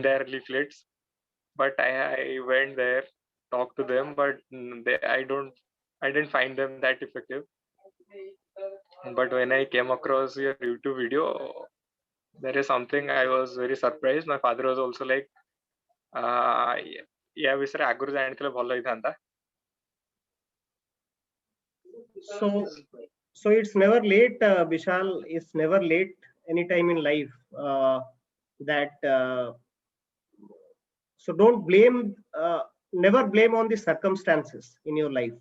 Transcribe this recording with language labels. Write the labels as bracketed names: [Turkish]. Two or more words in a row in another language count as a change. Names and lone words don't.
[English] their leaflets, but I went there, talked to them, but I didn't find them that effective. But when I came across your YouTube video, there is something I was very surprised. My father was also like, [Odia] ୟା ବିଷୟରେ ଆଗରୁ ଜାଣିଥିଲେ ଭଲ ହେଇଥାନ୍ତା. [English] So so it's never late, Vishal. It's never late anytime in life. That So don't blame. Never blame on the circumstances in your life.